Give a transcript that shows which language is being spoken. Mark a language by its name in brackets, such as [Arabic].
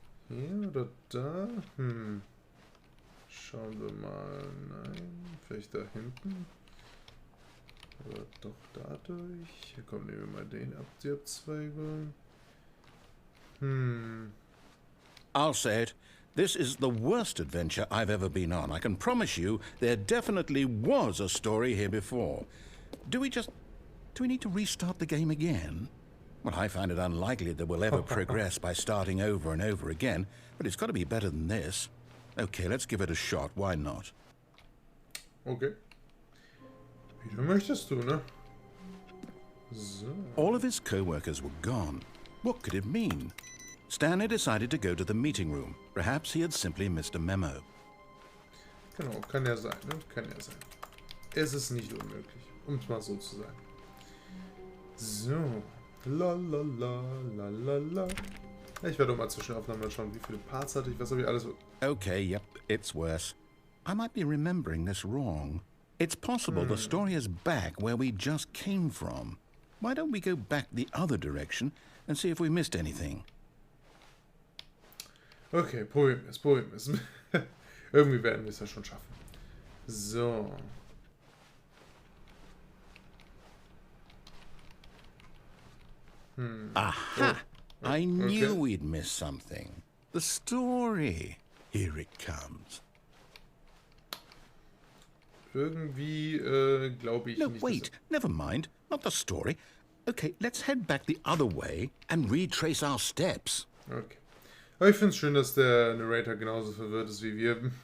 [German] Hier oder da? Schauen wir mal. Nein, vielleicht da hinten. Oder doch dadurch. Hier kommen wir mal den ab, die Abzweigung. [English] I'll say it. This is the worst adventure I've ever been on. I can promise you there definitely was a story here before. Do we need to restart the game again? Well, I find it unlikely that we'll ever progress by starting over and over again, but it's got to be better than this. Okay, let's give it a shot. Why not? [German] Okay. Wie du möchtest du, ne? So. [English] All of his co-workers were gone. What could it mean? Stanley decided to go to the meeting room. Perhaps he had simply missed a memo. [German] Genau, kann ja sein, ne? Kann ja sein. Es ist nicht unmöglich, um es mal so zu sagen. So. La la la la la la. Ja, ich werde auch mal Zwischenaufnahmen mal schauen, wie viele Parts hatte ich, was habe ich alles... [English] Okay, yep, it's worse. I might be remembering this wrong. It's possible the story is back where we just came from. Why don't we go back the other direction and see if we missed anything? [German] Okay, probieren wir es. Irgendwie werden wir es ja schon schaffen. So. Aha! [English] I knew we'd miss something. The story. Here it comes. [German] Irgendwie glaube ich [English] No, [German] nicht. [English] wait. Never mind. Not the story. Okay, let's head back the other way and retrace our steps. Okay. [German] Aber ich finde es schön, dass der Narrator genauso verwirrt ist wie wir.